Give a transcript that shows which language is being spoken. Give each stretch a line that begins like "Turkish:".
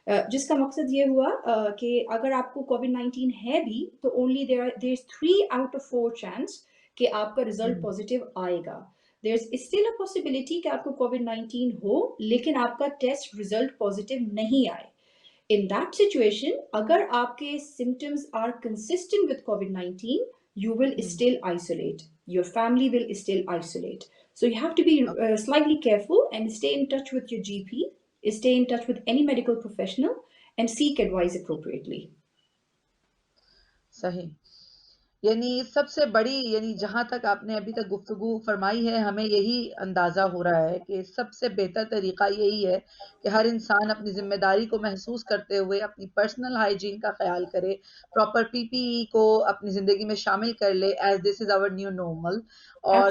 Hindi: जिसका मकसद ये हुआ कि अगर आपको कोविड-19 है भी तो
English: only there is 3 out of 4 chance
Hindi: कि आपका रिजल्ट पॉजिटिव आएगा।
English: there is still a possibility
Hindi: कि आपको कोविड-19 हो लेकिन आपका टेस्ट रिजल्ट पॉजिटिव नहीं आए।
English: In that situation,
Hindi: अगर आपके
English: symptoms are consistent with COVID-19, you will still isolate. Your family will still isolate. So you have to be slightly careful and stay in touch with your GP, stay in touch with any medical professional, and seek advice appropriately.
Hindi: सही। यानी सबसे बड़ी, यानी जहाँ तक आपने अभी तक गुफ्तगू फरमाई है, हमें यही अंदाज़ा हो रहा है कि सबसे बेहतर तरीक़ा यही है कि हर इंसान अपनी ज़िम्मेदारी को महसूस करते हुए अपनी पर्सनल हाइजीन का ख़्याल करे, प्रॉपर पीपीई को अपनी ज़िंदगी में शामिल कर ले
English: as this is our new normal,
Hindi: और